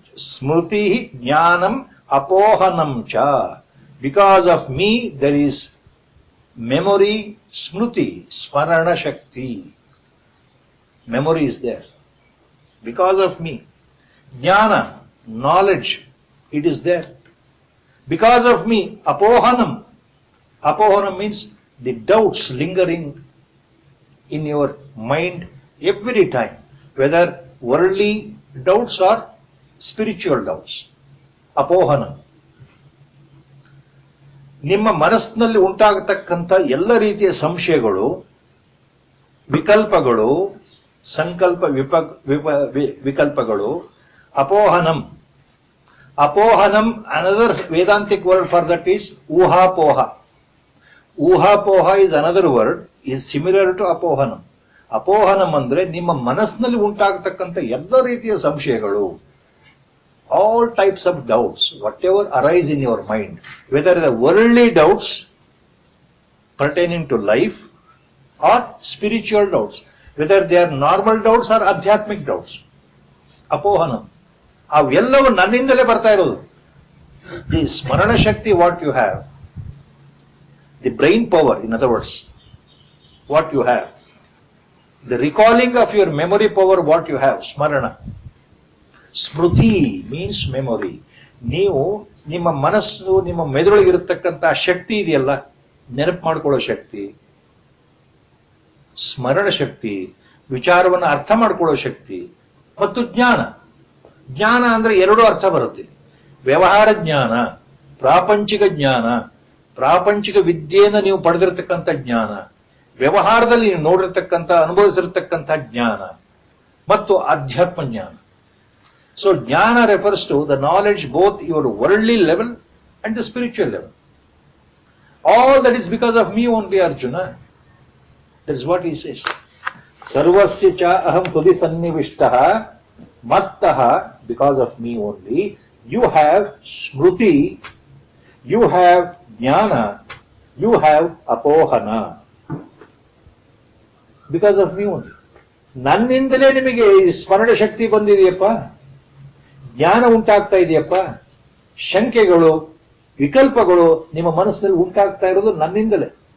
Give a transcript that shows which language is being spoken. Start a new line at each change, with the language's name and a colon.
Sanskrit: ಸ್ಮೃತಿ ಜ್ಞಾನಂ ಅಪೋಹನಂ ಚ.
English: Because of me there is memory, smruti, smarana shakti. Memory is there. Because of me. Jnana, knowledge, it is there. Because of me, apohanam. Apohanam means the doubts lingering in your mind every time, whether worldly doubts or spiritual doubts. Apohanam.
Kannada: ನಿಮ್ಮ ಮನಸ್ಸಿನಲ್ಲಿ ಉಂಟಾಗತಕ್ಕಂಥ ಎಲ್ಲ ರೀತಿಯ ಸಂಶಯಗಳು, ವಿಕಲ್ಪಗಳು, ಸಂಕಲ್ಪ ವಿಕಲ್ಪಗಳು, ಅಪೋಹನಂ.
English: ಅಪೋಹನಂ, another Vedantic word for that is ಊಹಾಪೋಹ. ಊಹಾಪೋಹ is another word, is similar to ಅಪೋಹನಂ.
Kannada: ಅಪೋಹನಂ ಅಂದ್ರೆ ನಿಮ್ಮ ಮನಸ್ಸಿನಲ್ಲಿ ಉಂಟಾಗತಕ್ಕಂಥ ಎಲ್ಲ ರೀತಿಯ ಸಂಶಯಗಳು,
English: all types of doubts, whatever arise in your mind, whether the worldly doubts pertaining to life or spiritual doubts, whether they are normal doubts or adhyatmic doubts. Apohanam.
Kannada: ಅವೆಲ್ಲವೂ ನನ್ನಿಂದಲೇ ಬರ್ತಾ ಇರೋದು.
English: The smarana shakti what you have, the brain power, in other words, what you have, the recalling of your memory power what you have, smarana. ಸ್ಮೃತಿ means memory.
Kannada: ನೀವು ನಿಮ್ಮ ಮನಸ್ಸು, ನಿಮ್ಮ ಮೆದುಳಿಗಿರತಕ್ಕಂಥ ಶಕ್ತಿ ಇದೆಯಲ್ಲ, ನೆನಪು ಮಾಡ್ಕೊಳ್ಳೋ ಶಕ್ತಿ, ಸ್ಮರಣ ಶಕ್ತಿ, ವಿಚಾರವನ್ನು ಅರ್ಥ ಮಾಡ್ಕೊಳ್ಳೋ ಶಕ್ತಿ, ಮತ್ತು ಜ್ಞಾನ. ಜ್ಞಾನ ಅಂದ್ರೆ ಎರಡು ಅರ್ಥ ಬರುತ್ತೆ. ವ್ಯವಹಾರ ಜ್ಞಾನ, ಪ್ರಾಪಂಚಿಕ ಜ್ಞಾನ, ಪ್ರಾಪಂಚಿಕ ವಿದ್ಯೆಯಿಂದ ನೀವು ಪಡೆದಿರತಕ್ಕಂಥ ಜ್ಞಾನ, ವ್ಯವಹಾರದಲ್ಲಿ ನೀವು ನೋಡಿರ್ತಕ್ಕಂಥ, ಅನುಭವಿಸಿರ್ತಕ್ಕಂಥ ಜ್ಞಾನ, ಮತ್ತು ಅಧ್ಯಾತ್ಮ ಜ್ಞಾನ.
English: So jnana refers to the knowledge both your worldly level and the spiritual level. All that is because of me only, Arjuna. That is what he says.
Sanskrit: Sarvasya cha aham hೃದಯ ಸನ್ನಿವಿಷ್ಟಃ ಮತ್ತಃ,
English: because of me only. You have smruti, you have jnana, you have apohana. Because of me only.
Kannada: ನನ್ನಿಂದಲೇ ನಿಮಗೆ ಸ್ಮರಣ ಶಕ್ತಿ ಬಂದಿದೆಯಪ್ಪ, ಜ್ಞಾನ ಉಂಟಾಗ್ತಾ ಇದೆಯಪ್ಪ. ಶಂಕೆಗಳು, ವಿಕಲ್ಪಗಳು ನಿಮ್ಮ ಮನಸ್ಸಿನಲ್ಲಿ ಉಂಟಾಗ್ತಾ ಇರೋದು ನನ್ನಿಂದಲೇ.